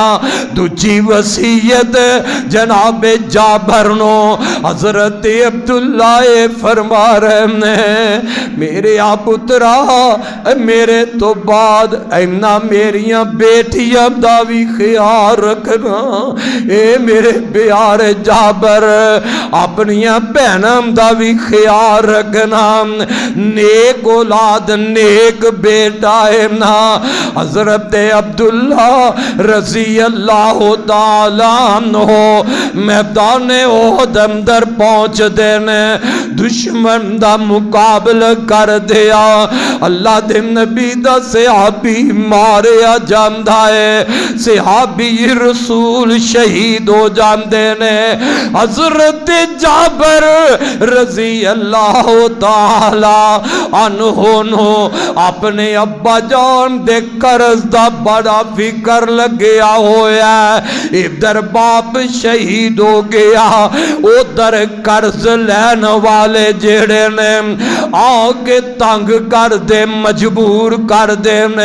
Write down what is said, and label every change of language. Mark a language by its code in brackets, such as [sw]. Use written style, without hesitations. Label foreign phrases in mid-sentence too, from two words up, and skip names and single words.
[pa] دوجی وصیت جناب جابر نوں حضرت عبداللہ فرما رہے نے میرے آ پترا میرے تو بعد انہاں میریاں بیٹیاں دا بھی خیال رکھنا. اے میرے پیارے جابر اپنیاں بھیناں دا بھی خیال رکھنا. نیک اولاد نیک بیٹا ہے نا. حضرت عبداللہ [ar] رضي الله تعالى عنه [pa] میدان احد اندر پہنچ دینے دشمن دا مقابلہ کر دیا. اللہ دے نبی دا صحابی ماریا جاندا ہے، صحابی رسول شہید ہو جاندے نے. حضرت جابر [ar] رضي الله تعالى عنه [pa] نوں اپنے ابا جان دے قرض دا بڑا فکر لگیا ہویا. ادھر باپ شہید ہو گیا، اودھر قرض لین والے جیہڑے نے آکے تنگ کر دے مجبور کر دے نے.